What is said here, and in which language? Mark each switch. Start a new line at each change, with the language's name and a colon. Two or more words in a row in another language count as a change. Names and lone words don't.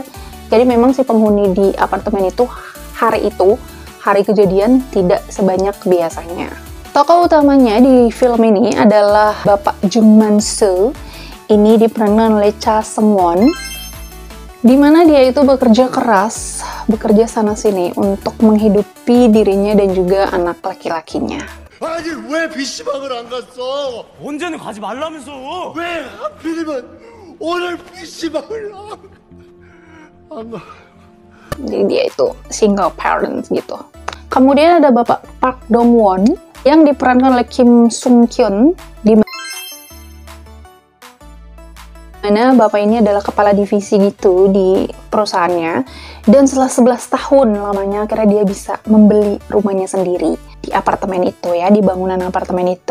Indonesian: Jadi memang si penghuni di apartemen itu hari kejadian tidak sebanyak biasanya. Tokoh utamanya di film ini adalah Bapak Jung Man-soo. Ini diperankan oleh Cha Seung-won, di mana dia itu bekerja keras, bekerja sana-sini untuk menghidupi dirinya dan juga anak laki-lakinya.
Korean: 아니 왜 PC방을 안 갔어? 언제는 가지 말라면서. 왜 하필이면 오늘 PC방을 안 가?
Indonesian: Jadi dia itu
English: single parent
Indonesian: gitu. Kemudian ada Bapak Park Dong-won yang diperankan oleh Kim Sung-kyun, di mana bapak ini adalah kepala divisi gitu di perusahaannya, dan setelah 11 tahun lamanya akhirnya dia bisa membeli rumahnya sendiri di apartemen itu ya, di bangunan apartemen itu.